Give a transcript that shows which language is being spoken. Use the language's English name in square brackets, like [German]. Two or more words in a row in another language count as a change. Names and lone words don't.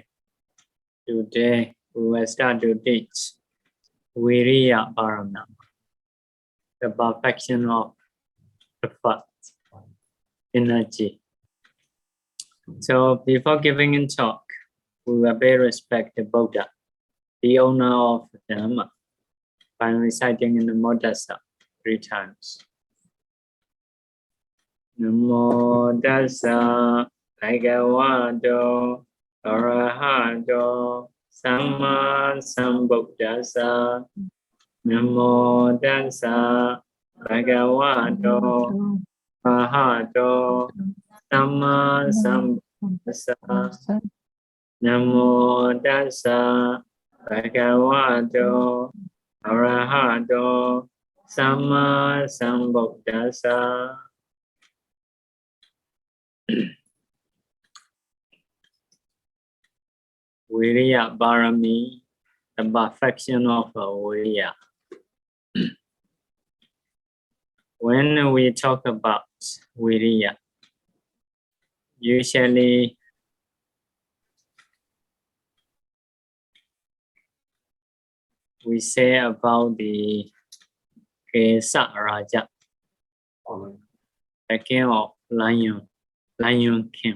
[English] Today we will start to teach [Pali] Vīriya Pāramī, [English] the perfection of effort, energy. So before giving a talk, we will pay respect to Buddha, the owner of Dhamma, by reciting in the Bodhisatta 3 times. [Pali] Namo Tassa Bhagavato Arahato Samma Sambuddhassa. Namo Tassa Bhagavato Arahato Samma Sambuddhassa. Namo Tassa Bhagavato Arahato Samma Sambuddhassa. Vīriya Pāramī, [English] the perfection of Vīriya. When we talk about Vīriya, usually we say about the Kesaraja, the king of lion king.